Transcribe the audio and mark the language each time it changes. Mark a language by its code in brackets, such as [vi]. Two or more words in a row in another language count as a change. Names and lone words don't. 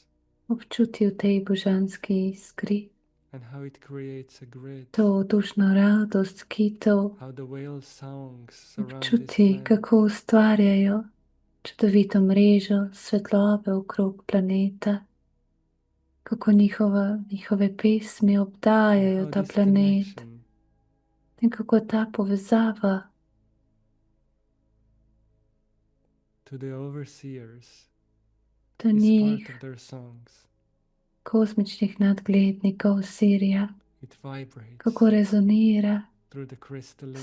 [sl] Občuti v tej božanski iskri [en] and how it creates a grid, [sl] to dušno radost kitov. [en] how the whale songs surround this [sl] Občuti, [en] planet. [sl] kako ustvarjajo čudovito mrežo svetlobe okrog planeta, kako njihove pesmi [en] And [sl] obdajajo [en] how [sl] ta [en] this [sl] planet [en] connection [sl] in kako ta povezava [en] to the overseers [sl] do [en] is part [sl] njih, [en] of their songs. [sl] kozmičnih nadglednikov Sirija, [en] It vibrates [sl] kako rezonira [en] through the crystalline